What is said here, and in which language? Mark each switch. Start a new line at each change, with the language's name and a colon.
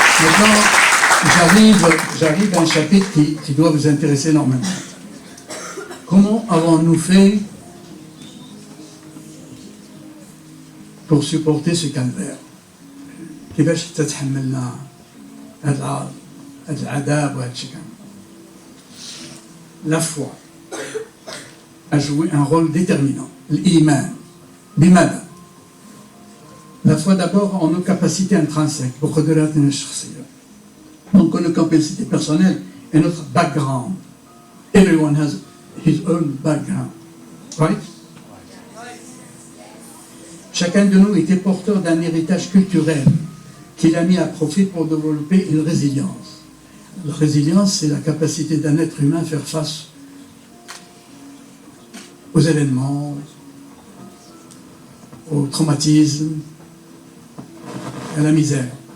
French: Maintenant, j'arrive à un chapitre qui doit vous intéresser énormément. Comment avons-nous fait pour supporter ce calvaire?
Arabic: كيفاش تتحملنا هذا العار هذا العذاب وهذا الشيء كامل.
French: La foi a joué un rôle déterminant. L'iman.
Arabic: بماذا؟
French: La foi d'abord en nos capacités intrinsèques,
Arabic: بقدراتنا الشخصية.
French: Donc nos capacités personnelles et notre background.
English: Everyone has his own background. Right?
French: Chacun de nous était porteur d'un héritage culturel qu'il a mis à profit pour développer une résilience. La résilience, c'est la capacité d'un être humain à faire face aux événements, au traumatisme, à la misère.